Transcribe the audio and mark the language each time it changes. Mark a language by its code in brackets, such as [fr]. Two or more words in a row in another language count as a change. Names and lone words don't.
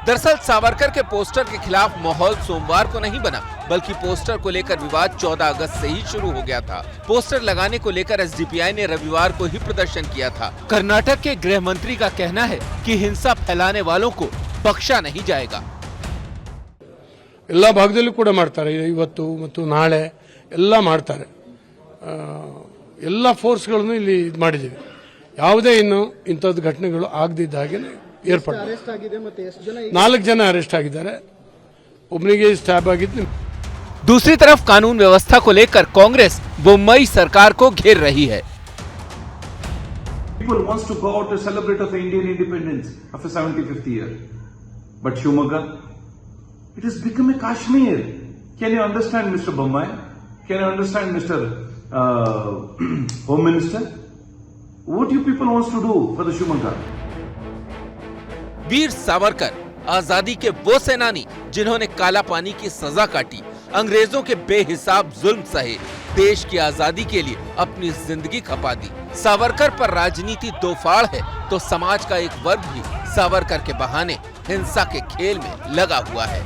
[hi] दरअसल सावरकर के पोस्टर के खिलाफ माहौल सोमवार को नहीं बना, बल्कि पोस्टर को लेकर विवाद 14 अगस्त से ही शुरू हो गया था। पोस्टर लगाने को लेकर एसडीपीआई ने रविवार को ही प्रदर्शन किया था। कर्नाटक के गृह मंत्री का कहना है कि हिंसा फैलाने वालों को बख्शा नहीं जाएगा। [kn] ಎಲ್ಲ ಭಾಗದಲ್ಲೂ ಕೂಡ ಮಾಡ್ತಾರೆ, ಇವತ್ತು ಮತ್ತು ನಾಳೆ ಎಲ್ಲ ಮಾಡ್ತಾರೆ, ಎಲ್ಲ ಫೋರ್ಸ್ಗಳನ್ನು ಇಲ್ಲಿ ಇದು ಮಾಡಿದ್ದೀವಿ, ಯಾವುದೇ ಇನ್ನು ಇಂಥದ್ದು ಘಟನೆಗಳು ಆಗದಿದ್ದ ಹಾಗೆ ಏರ್ಪಡಿದೆ। 4 ಜನ ಅರೆಸ್ಟ್ ಆಗಿದ್ದಾರೆ, ಒಬ್ಬನಿಗೆ ಸ್ಟ್ಯಾಬ್ ಆಗಿದ್ದು। [hi] दूसरी तरफ कानून व्यवस्था को लेकर कांग्रेस बुम्बई सरकार को घेर रही है। [en] People wants to go out to celebrate of the Indian independence of the 75th year, but Shimoga, it has become a Kashmir. Can you understand, Mr. Bommai? Can you understand, Mr. Home Minister? What you people wants to do for the Shimoga? [hi] वीर सावरकर आजादी के वो सेनानी जिन्होंने काला पानी की सजा काटी, अंग्रेजों के बेहिसाब जुल्म सहे, देश की आजादी के लिए अपनी जिंदगी खपा दी। सावरकर पर राजनीति दो फाड़ है तो समाज का एक वर्ग भी सावरकर के बहाने हिंसा के खेल में लगा हुआ है।